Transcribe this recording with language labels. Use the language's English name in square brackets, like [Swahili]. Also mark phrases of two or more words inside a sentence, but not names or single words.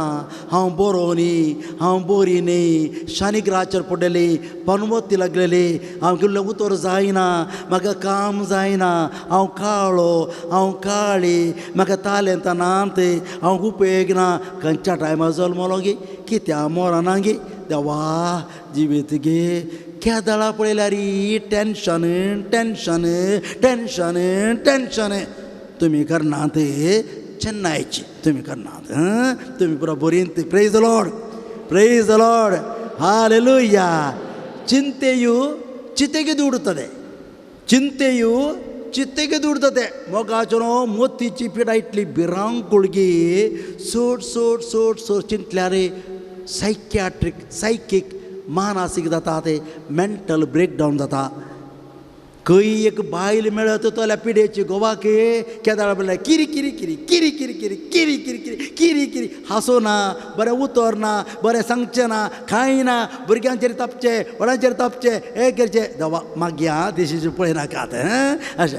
[Konkani] हांव बरो न्ही हांव बरी न्ही शानिग्राचेर पडलेली पनवती लागलेली हांव केल्लें उतर जायना म्हाका काम जायना हांव काळो हांव काळी म्हाका तालेंत नात हांव उपेग ना खंयच्या टायमार जल्मलो गे कित्या मरना गे देवा जिवीत गे केदाळा पळयल्यार [English] tension tension tension tension. [Konkani] तुम्ही करनात चेन्नईची तुम्ही करनात तुम्ही पुरा बरींत [English] praise the Lord [Konkani] हालेलुया. [Kannada] ಚಿಂತೆಯು ಚಿತೆಗೆ ದೂಡುತ್ತದೆ ಚಿಂತೆಯು ಚಿತೆಗೆ ದೂಡುತ್ತದೆ [Konkani] ಮೊಗಾಚನೋ मोतीची पिडा इतली भिरांकुळगी सोड सोड सोड सोड चिंतल्यारे सायकीक मानसीक जाता ते [English] mental breakdown [Konkani] जाता. खंय एक बायल मेळत तोल्या पिडेची गोवाके केदाळ म्हणल्यार किरी किरी किरी किरी किरी किरी किरी किरी किरी किरी किरी हांसो ना बरें उतर ना बरें सांगचें ना कांय ना भुरग्यांचेर तापचे व्हडांचेर तापचे हें करचें देवा मागया देशीचे पळयनाकात अशें.